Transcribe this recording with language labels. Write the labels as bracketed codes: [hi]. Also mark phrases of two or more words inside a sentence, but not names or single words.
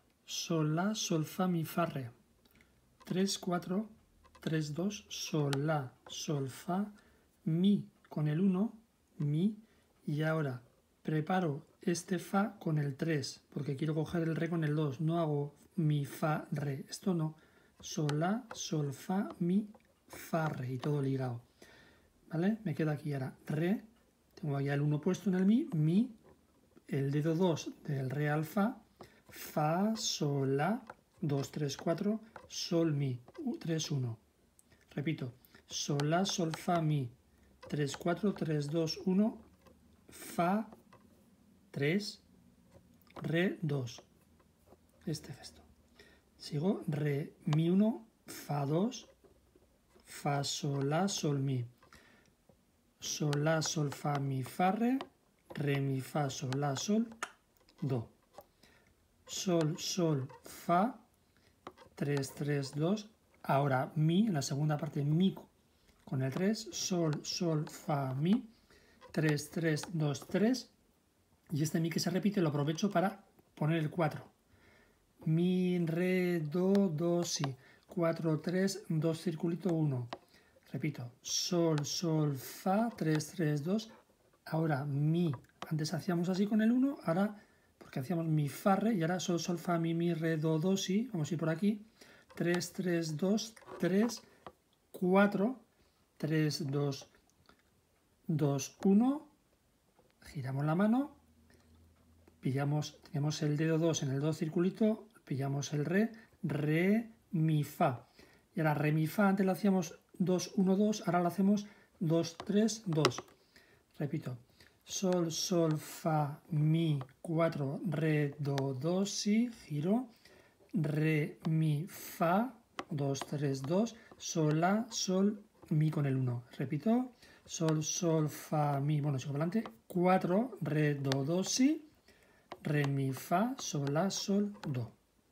[es] sol, la, sol, fa, mi, fa, re. 3, 4, 3, 2, sol, la, sol, fa, mi con el 1, mi, y ahora preparo este fa con el 3, porque quiero coger el re con el 2, no hago mi, fa, re, esto no, sol, la, sol, fa, mi, fa, re, y todo ligado, ¿vale? Me queda aquí ahora re, tengo ya el 1 puesto en el mi, el dedo 2 del re al fa, sol, la, 2, 3, 4, sol, mi, 3, 1. Repito, sol, la, sol, fa, mi, 3, 4, 3, 2, 1, fa, 3, re, 2. Este gesto. Sigo, re, mi, 1, fa, 2, fa, sol, la, sol, mi. Sol, la, sol, fa, mi, fa, re, mi, fa, sol, la, sol, do. Sol, sol, fa, 3, 3, 2. Ahora mi, en la segunda parte, mi con el 3. Sol, sol, fa, mi. 3, 3, 2, 3. Y este mi que se repite lo aprovecho para poner el 4. Mi, re, do, do, si. 4, 3, 2, circulito, 1. Repito. Sol, sol, fa, 3, 3, 2. Ahora mi. Antes hacíamos así con el 1. Ahora, porque hacíamos mi, fa, re. Y ahora sol, sol, fa, mi, re, do, do, si. Vamos a ir por aquí. 3, 3, 2, 3, 4, 3, 2, 2, 1. Giramos la mano. Tenemos el dedo 2 en el do circulito. Pillamos el re, mi, fa. Y ahora re, mi, fa. Antes lo hacíamos 2, 1, 2. Ahora lo hacemos 2, 3, 2. Repito. Sol, sol, fa, mi, 4, re, do, do, si. Giro. Re, mi, fa, 2, 3, 2, sol, la, sol, mi con el 1. Repito, sol, sol, fa, mi, bueno, sigo adelante, 4, re, do, do, si, re, mi, fa, sol, la, sol, do.